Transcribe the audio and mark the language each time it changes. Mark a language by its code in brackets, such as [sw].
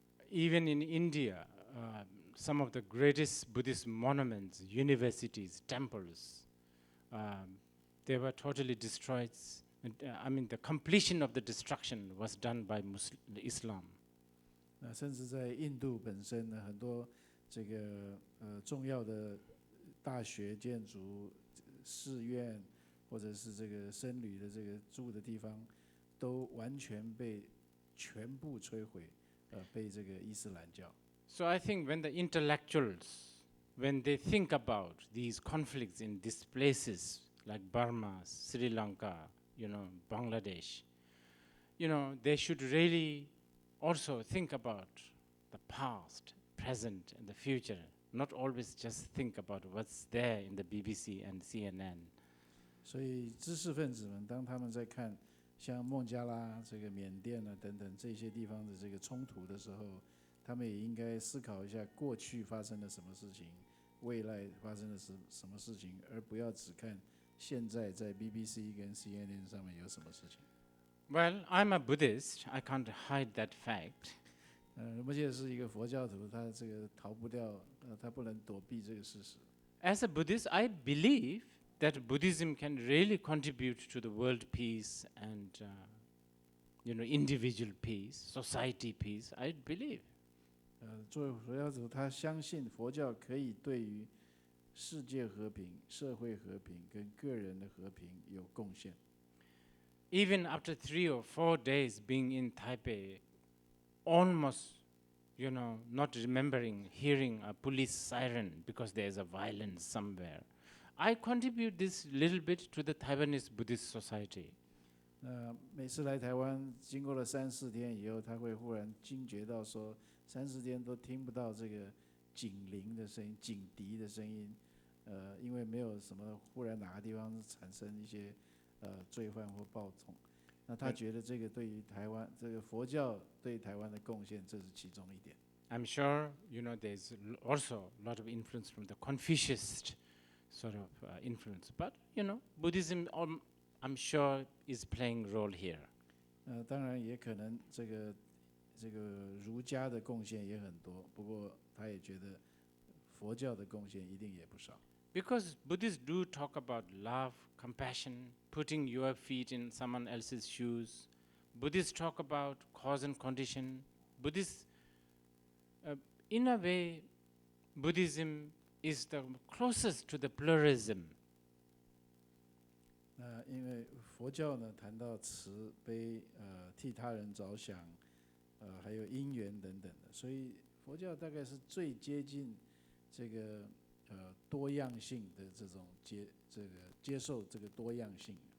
[en] Even in India, some of the greatest Buddhist monuments, universities, temples, they were totally destroyed. I mean, the completion of the destruction was done by Islam. [zh] 甚至在印度本身呢，很多这个重要的大学建筑、寺院，或者是这个僧侣的这个住的地方，都完全被全部摧毁，被这个伊斯兰教。 [en] So I think when the intellectuals, when they think about these conflicts in these places like Burma, Sri Lanka, you know, Bangladesh, you know, they should really also think about the past, present, and the future, not always just think about what's there in the BBC and CNN. [zh] 所以知识分子们，当他们在看像孟加拉、这个缅甸啊等等这些地方的这个冲突的时候，他们也应该思考一下过去发生了什么事情，未来发生了什么事情，而不要只看现在在 BBC 跟 CNN 上面有什么事情。 [en] Well, I'm a Buddhist. I can't hide that fact. [zh] 仁波切是一个佛教徒，他这个逃不掉，他不能躲避这个事实。 [en] As a Buddhist, I believe that Buddhism can really contribute to the world peace and, you know, individual peace, society peace. I believe. [zh] 作为佛教徒，他相信佛教可以对于世界和平、社会和平跟个人的和平有贡献。 [en] Even after 3 or 4 days being in Taipei, almost, you know, not remembering hearing a police siren because there's a violence somewhere, I contribute this little bit to the Taiwanese Buddhist society. [zh] 每次来台湾，经过了3、4天以后，他会忽然惊觉到说，3、4天都听不到这个警铃的声音、警笛的声音，因为没有什么忽然哪个地方产生一些罪犯或暴动。那他觉得这个对于台湾这个佛教对台湾的贡献，这是其中一点。 [en] I'm sure, you know, there's also a lot of influence from the Confucius sort of influence. But, you know, Buddhism, I'm sure, is playing a role here. [zh] 当然也可能这个儒家的贡献也很多，不过他也觉得佛教的贡献一定也不少。 [en] Because Buddhists do talk about love, compassion, putting your feet in someone else's shoes. Buddhists talk about cause and condition. Buddhists, in a way, Buddhism is the closest to the pluralism. [zh] 那因为佛教呢谈到慈悲，替他人着想，还有因缘等等的，所以佛教大概是最接近这个多样性的这种接受这个多样性。